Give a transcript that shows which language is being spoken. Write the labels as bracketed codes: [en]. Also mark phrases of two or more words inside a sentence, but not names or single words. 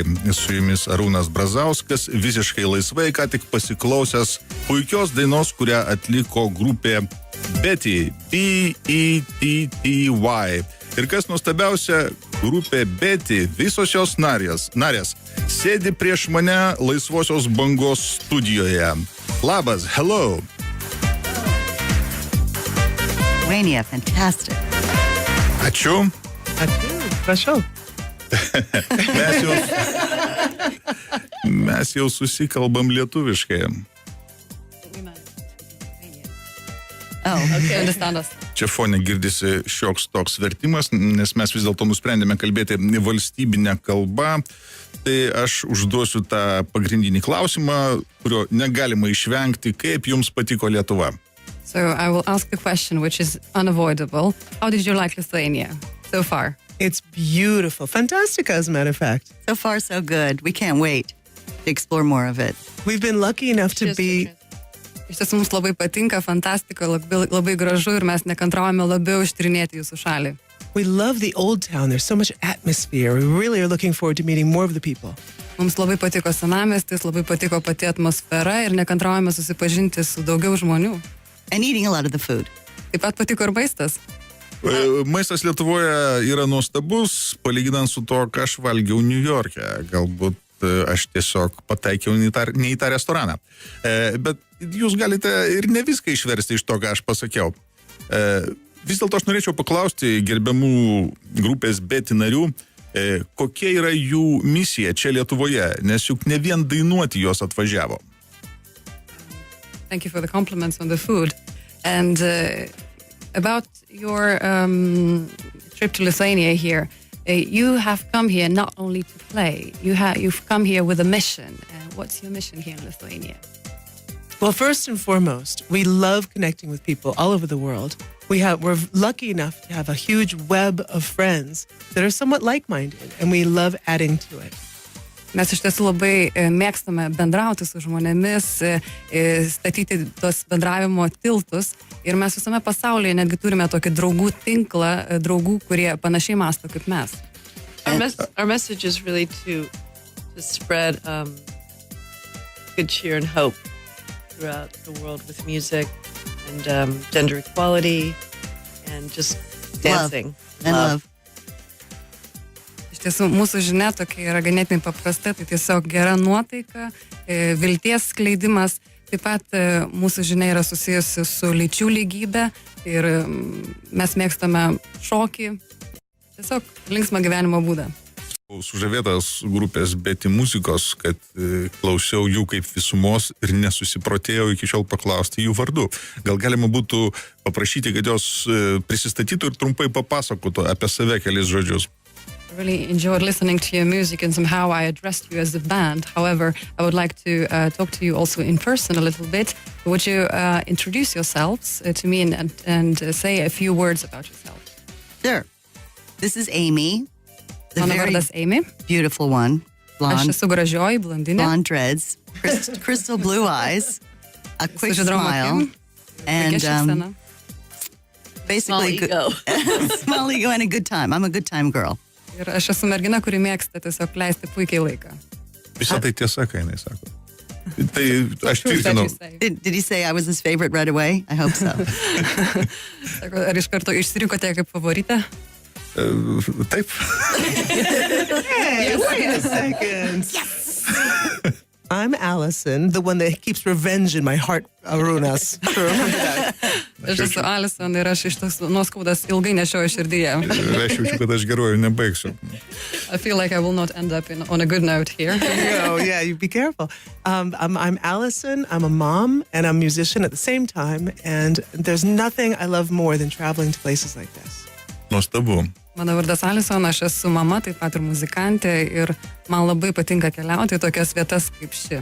[lt] Su jumis Arūnas Brazauskas, visiškai laisvai, ką tik pasiklausęs puikios dainos, kurią atliko grupė BETTY, B-E-T-T-Y. Ir kas nuostabiausia, grupė BETTY, visos jos narės, sėdi prieš mane Laisvosios Bangos studijoje. Labas, [en] hello. Lithuania, fantastic. [lt] Ačiū. Prašau. Mes jau susikalbam lietuviškai. Čia fone girdisi šioks toks vertimas, nes mes vis dėlto nusprendėme kalbėti valstybinę kalbą. Tai aš užduosiu tą pagrindinį klausimą, kurio negalima išvengti, kaip jums patiko Lietuva. [en] So I will ask the question, which is unavoidable. How did you like Lithuania so far? It's beautiful. Fantastic, as a matter of fact. So far, so good. We can't wait to explore more of it. We've been lucky enough to be... [lt] Iš tiesų mums labai patinka, fantastika, labai gražu ir mes nekantraujame labiau ištyrinėti jūsų šalį. [en] We love the old town. There's so much atmosphere. We really are looking forward to meeting more of the people. [lt] Mums labai patiko senamiestis, labai patiko pati atmosfera ir nekantraujame susipažinti su daugiau žmonių. [en] And eating a lot of the food. [lt] Taip pat patiko ir maistas. Maistas Lietuvoje yra nuostabus, palyginant su to, ką aš valgiau New York'e. Galbūt aš tiesiog pataikiau ne į tą restoraną. Bet jūs galite ir ne viską išversti iš to, ką aš pasakiau. Vis dėlto aš norėčiau paklausti gerbiamų grupės BETTY narių, kokia yra jų misija čia Lietuvoje, nes juk ne vien dainuoti jos atvažiavo. [en] Thank you for the compliments on the food. And about your trip to Lithuania here, you have come here not only to play, you've come here with a mission. What's your mission here in Lithuania? Well, first and foremost, we love connecting with people all over the world. We're lucky enough to have a huge web of friends that are somewhat like-minded, and we love adding to it. [lt] Mes iš tiesų labai mėgstame bendrauti su žmonėmis, statyti tos bendravimo tiltus ir mes visame pasaulyje netgi turime tokį draugų tinklą, draugų, kurie panašiai mąsto kaip mes. [en] Our message is really to spread good cheer and hope throughout the world with music and gender equality and just dancing. Love. [lt] Iš tiesų, mūsų žinia tokia yra ganėtinai paprasta, tai tiesiog gera nuotaika, vilties skleidimas, taip pat mūsų žinia yra susijusi su lyčių lygybė ir mes mėgstame šokį, tiesiog linksmą gyvenimo būdą. Sužavėtas grupės BETTY muzikos, kad klausiau jų kaip visumos ir nesusiprotėjau iki šiol paklausti jų vardų. Gal galima būtų paprašyti, kad jos prisistatytų ir trumpai papasakotų apie save kelis žodžius. [en] I really enjoyed listening to your music and somehow I addressed you as a band. However, I would like to talk to you also in person a little bit. Would you introduce yourselves to me and say a few words about yourself? Sure. This is Amy. The [lt] Mano [en] very [lt] vardas Amy. [en] beautiful one. [lt] Aš esu gražioji blondinė. [en] Blonde dreads, crystal blue eyes, a quick smile, and basically small ego and a good time. I'm a good time girl. [lt] Ir aš esu mergina, kuri mėgsta tiesiog leisti puikiai laiką. Visą tai tiesa, ką jinai sako. Tai aš tvirtinau. [en] Did he say I was his favorite right away? I hope so. [lt] Ar iš karto išsirinkote kaip favoritę? Taip. [en] Hey, wait a second. Yes! I'm Allison, the one that keeps revenge in my heart, Arūnas. [lt] Aš esu Alison ir aš iš tos nuoskaudas ilgai nešioju širdyje. Aš jaučiu, kad aš geruoju nebaigsiu. [en] I feel like I will not end up on a good note here. Oh, yeah, you be careful. I'm Allison, I'm a mom, and I'm a musician at the same time, and there's nothing I love more than traveling to places like this. [lt] Nuostabu. Mano vardas Alison, aš esu mama, taip pat ir muzikantė ir man labai patinka keliauti į tokias vietas kaip ši.